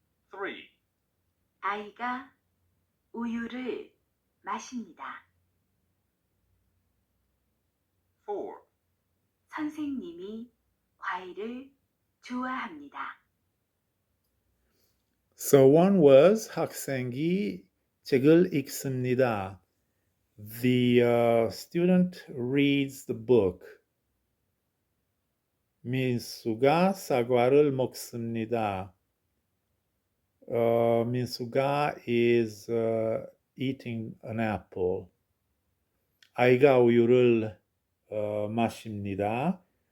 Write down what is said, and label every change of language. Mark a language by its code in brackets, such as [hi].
[ko] 3, 아이가 우유를 마십니다. 4, 선생님이 과일을 좋아합니다. [en] So one was [ko] 학생이 책을 읽습니다. [en] The student reads the book. [ko] 민수가 사과를 먹습니다. 민수가 [en] is eating an apple. [ko] 아이가 우유를 마십니다.